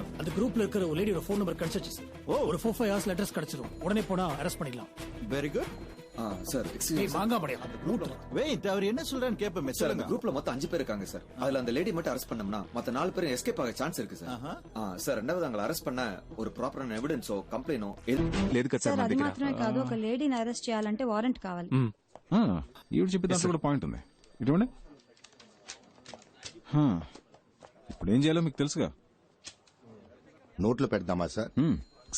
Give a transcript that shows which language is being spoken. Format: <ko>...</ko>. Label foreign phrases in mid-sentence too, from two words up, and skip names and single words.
<ta>அந்த குரூப்ல இருக்கிற ஒரு லேடியோட</ta> <en>phone number</en> <ta>கிடைச்சிச்சு சார். ஒரு 4-5</ta> <en>hours address</en> <ta>கிடைச்சிரும். உடனே போனா அரெஸ்ட் பண்ணிடலாம்.</ta> <en>very good.</en> <ta>சார் ஏய் மாங்கா மடையா வெயிட், அவர் என்ன சொல்றான்னு கேப்பமே. சார், அந்த குரூப்ல மொத்தம் 5 பேர் இருக்காங்க சார். அதுல அந்த லேடி மட்டும் அரெஸ்ட் பண்ணோம்னா மத்த 4 பேரும் எஸ்கேப் ஆக சான்ஸ் இருக்கு சார். சார், ரெண்டாவது அவங்களை அரெஸ்ட் பண்ண ஒரு ப்ராப்பரான</ta> <te>ఎవిడెన్సో కంప్లైనో లేదు కదా సార్. అది మాత్రమే కాదు, ఒక</te> <en>lady arrest</en> <te>చేయాలంటే వారెంట్ కావాలి. ఈవిడ చెప్పే దాంట్లో కూడా పాయింట్ ఉంది. ఇటువంటి ఇప్పుడు ఏం చేయాలో మీకు తెలుసుగా. నోట్లో పెడదామా సార్?</te>